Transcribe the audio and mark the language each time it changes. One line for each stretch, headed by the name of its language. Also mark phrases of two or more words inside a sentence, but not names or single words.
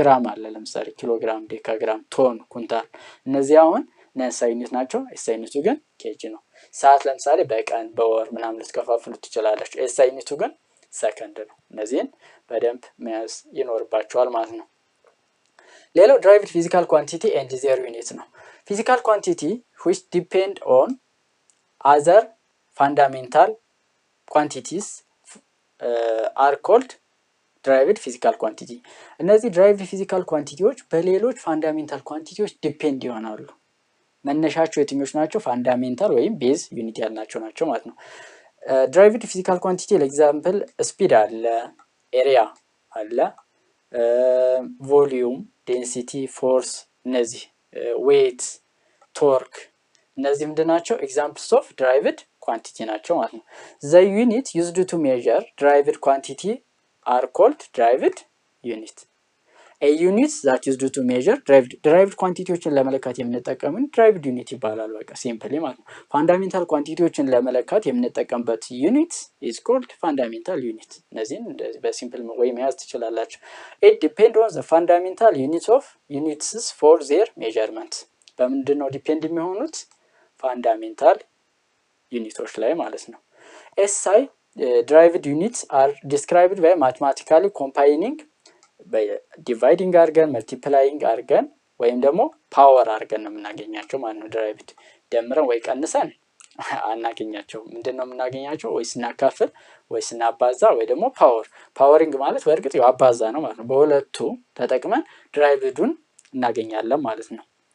Amharic: ግራም አለ ለምሳሌ ኪሎግራም ዴካግራም ቶን ኩንታል እነዚህ አሁን ነን ሳይ ዩኒት ናቸው ኤስ አይ ዩኒቱ ግን ኬጂ ነው ሰዓት ለምሳሌ በቀን በወር ምናምን ልትከፋፍሉት ትችላላችሁ ኤስ አይ ዩኒቱ ግን ሰከንድ ነው እነዚህን በደንብ መያዝ ይኖርባችኋል ማለት ነው ሌላው
English: derived physical quantity and their unit
Amharic: ነው
English: physical quantity which depend on other fundamental quantities are called derived physical quantity
Amharic: እነዚህ
English: derived physical quantityዎች
Amharic: በሌሎች
English: fundamental quantityዎች
Amharic: ዲፔንድ ይሆናሉ መነሻቸው የትኞች ናቸው ፋንዳሜንታል ወይም ቤዝ ዩኒት ያልናቸው ናቸው ማለት ነው
English: derived physical quantity
Amharic: ለኤግዛምፕል ስፒድ አለ ኤሪያ አለ ቮሊዩም ዴንሲቲ ፎርስ እነዚህ ዌት ቶርክ እነዚህ ምንድናቸው
English: examples of derived quantity
Amharic: ናቸው ማለት ነው
English: the unit used to measure derived quantity are called derived unit a unit that used to measure derived quantityዎችን
Amharic: ለመለካት የምንጠቀመው
English: derived unit
Amharic: ይባላል በቃ ሲምፕሊ ማለት ነው
English: fundamental quantityዎችን
Amharic: ለመለካት የምንጠቀምበት
English: unit is called fundamental unit
Amharic: እነዚህን እንደዚህ በሲምፕል ወይ መያዝ ትችላላችሁ
English: it depend on the fundamental units for their measurement
Amharic: በምንድነው ዲፔንድ የሚሆኑት
English: fundamental units
Amharic: ላይ ማለት ነው
English: SI derived units are described by mathematically combining by dividing
Amharic: argan multiplying argan ወይም ደግሞ ፓወር አድርገን ነው የምናገኛቸው ማለት ነው derived ደምረን ወይ ቀንሰን አናገኛቸው ምንድነው የምናገኛቸው ወይ ስናካፍል ወይ ስናባዛ ወይ ደግሞ ፓወሪንግ ማለት በእርግጥ ያው አባዛ ነው ማለት ነው በሁለቱ ተጠቅመን derived-ን እናገኛለን ማለት ነው